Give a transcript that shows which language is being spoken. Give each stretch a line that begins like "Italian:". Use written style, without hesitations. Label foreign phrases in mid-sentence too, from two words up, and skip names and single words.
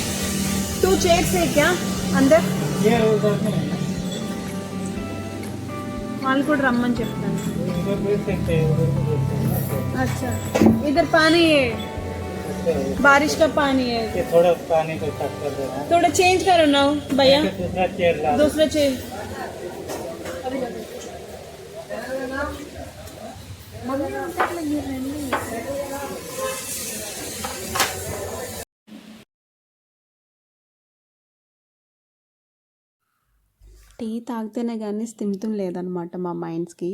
Hindi: 2 chairs है क्या अंदर?
Telugu: వాళ్ళు కూడా రమ్మని చెప్తాను.
Hindi: अच्छा इधर पानी है, बारिश का पानी है. थोड़ा पानी को साफ कर देना. थोड़ा चेंज करो ना भैया, दूसरा चेयर.
Telugu: టీ తాగితేనే కానీ స్థిమితం లేదనమాట మా మైండ్స్కి.